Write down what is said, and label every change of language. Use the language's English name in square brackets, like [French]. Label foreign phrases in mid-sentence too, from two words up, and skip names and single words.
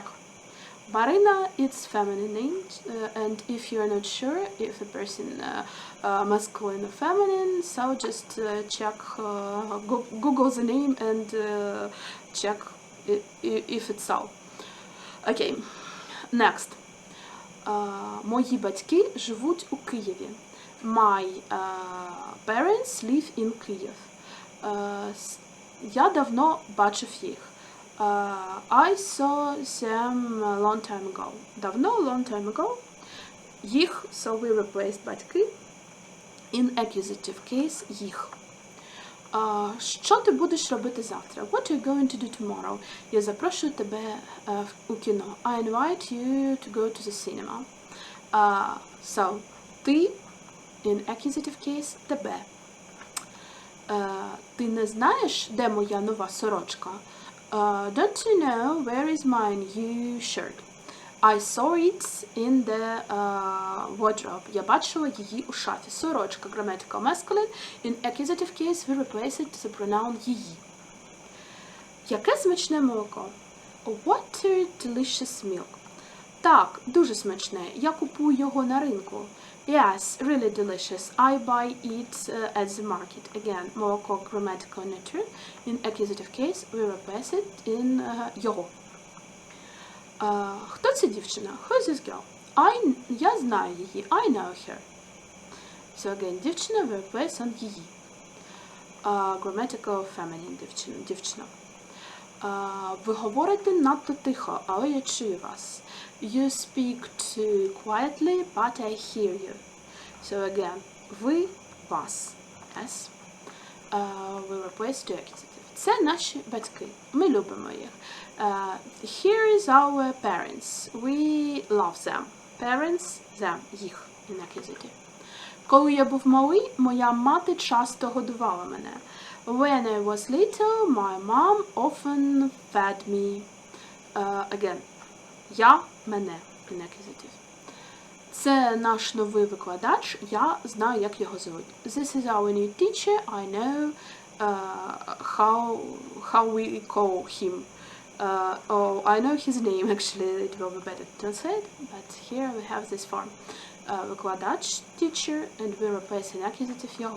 [English] Marina, it's feminine name, and if you're not sure if the person masculine or feminine, so just check, Google the name and check if it's so. Okay, next. [Ukrainian] Мої батьки живуть у Києві. [English] My parents live in Kyiv. [Ukrainian] Я давно бачив їх. [English] I saw them a long time ago. Давно, long time ago. Їх, so we replaced батьки. In accusative case, їх. [Ukrainian] Що ти будеш робити завтра? [English] What are you going to do tomorrow? [Ukrainian] Я запрошую тебе у кіно. [English] I invite you to go to the cinema. So, ти, in accusative case, тебе. [Ukrainian] Ти не знаєш, де моя нова сорочка? [English] Don't you know where is my new shirt? I saw it in the wardrobe. [Ukrainian] Я бачила її у шафі. Сорочка, [English] grammatical masculine. In accusative case, we replace it the pronoun її. [Ukrainian] Яке смачне молоко? [English] What a delicious milk. [Ukrainian] Так, дуже смачне. Я купую його на ринку. [English] Yes, really delicious. I buy it at the market. Again, молоко, grammatical neuter. In accusative case, we replace it in його. [Ukrainian] Хто ця дівчина? [English] Who is this girl? [Ukrainian] Я знаю її. [English] I know her. So again, дівчина we replace on її. Grammatical feminine дівчина. [Ukrainian] Ви говорите надто тихо, але я чую вас. [English] You speak too quietly, but I hear you. So again, [Ukrainian] ви, вас. [English] Yes. We replace to accusative. [Ukrainian] Це наші батьки. Ми любимо їх. [English] Here is our parents. We love them. Parents, them, їх, in accusative. [Ukrainian] Коли я був малий, моя мати часто годувала мене. [English] When I was little, my mom often fed me. Again, [Ukrainian] я, мене, [English] in accusative. [Ukrainian] Це наш новий викладач, я знаю, як його звуть. [English] This is our new teacher, I know how we call him. Oh, I know his name, actually, it will be better to translate, but here we have this form. Викладач, teacher, and we're replacing accusative його.